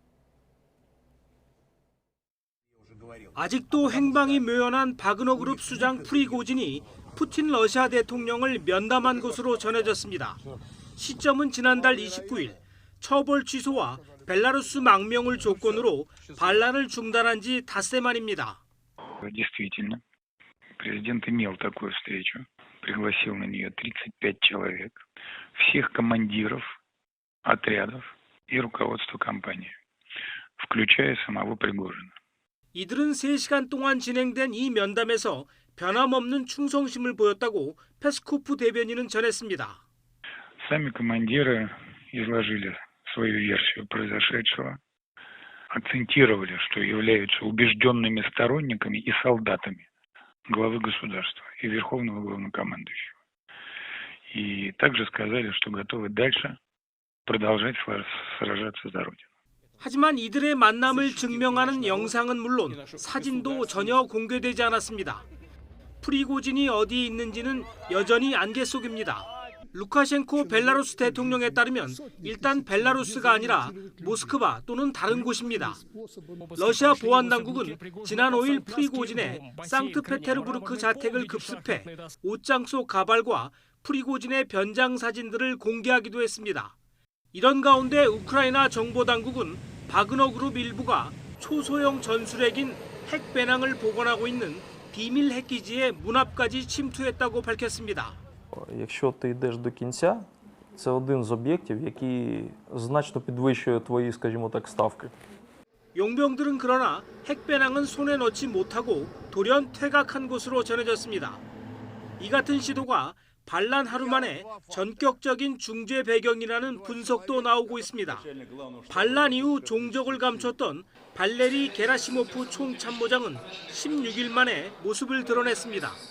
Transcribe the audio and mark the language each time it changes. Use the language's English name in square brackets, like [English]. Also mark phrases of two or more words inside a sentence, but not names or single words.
[Korean] 아직도 행방이 묘연한 바그너 그룹 수장 프리고진이 푸틴 러시아 대통령을 면담한 것으로 전해졌습니다. 시점은 지난달 29일. 처벌 취소와 벨라루스 망명을 조건으로 반란을 중단한 지 닷새 만입니다. [Russian] Действительно, президент имел такую встречу, пригласил на нее 35 человек, всех командиров отрядов и руководство компании, включая самого Пригожина. [Korean] 이들은 3시간 동안 진행된 이 면담에서 변함없는 충성심을 보였다고 페스코프 대변인은 전했습니다. [Russian] Сами командиры изложили свою версию произошедшего, акцентировали, что являются убежденными сторонниками и солдатами главы государства и верховного главнокомандующего. И также сказали, что готовы дальше продолжать сражаться за Родину. [Korean] 하지만 이들의 만남을 증명하는 영상은 물론 사진도 전혀 공개되지 않았습니다. 프리고진이 어디에 있는지는 여전히 안개 속입니다. 루카셴코 벨라루스 대통령에 따르면 일단 벨라루스가 아니라 모스크바 또는 다른 곳입니다. 러시아 보안당국은 지난 5일 프리고진의 상트페테르부르크 자택을 급습해 옷장 속 가발과 프리고진의 변장 사진들을 공개하기도 했습니다. 이런 가운데 우크라이나 정보당국은 바그너 그룹 일부가 초소형 전술핵인 핵 배낭을 보관하고 있는 비밀 핵기지의 문 앞까지 침투했다고 밝혔습니다. [Ukrainian] Якщо ти йдеш до кінця, це один з об'єктів, який значно підвищує твої, скажімо так, ставки. [Korean] 용병들은 그러나 핵 배낭은 손에 넣지 못하고 돌연 퇴각한 것으로 전해졌습니다. 이 같은 시도가 반란 하루 만에 전격적인 중재 배경이라는 분석도 나오고 있습니다. 반란 이후 종적을 감췄던 발레리 게라시모프 총참모장은 16일 만에 모습을 드러냈습니다.